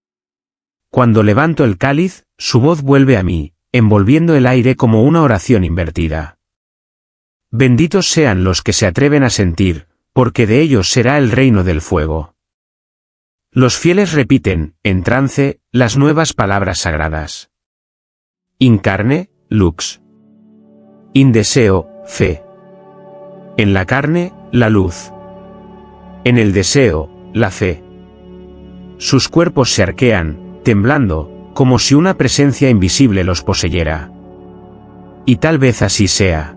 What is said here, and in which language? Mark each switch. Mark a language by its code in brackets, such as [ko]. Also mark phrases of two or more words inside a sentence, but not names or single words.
[es] Cuando levanto el cáliz, su voz vuelve a mí, envolviendo el aire como una oración invertida. Benditos sean los que se atreven a sentir, porque de ellos será el reino del fuego. Los fieles repiten, en trance, las nuevas palabras sagradas. [la] In carne, lux. In [es] deseo, fe. En la carne, la luz. En el deseo, la fe. Sus cuerpos se arquean, temblando, como si una presencia invisible los poseyera. Y tal vez así sea.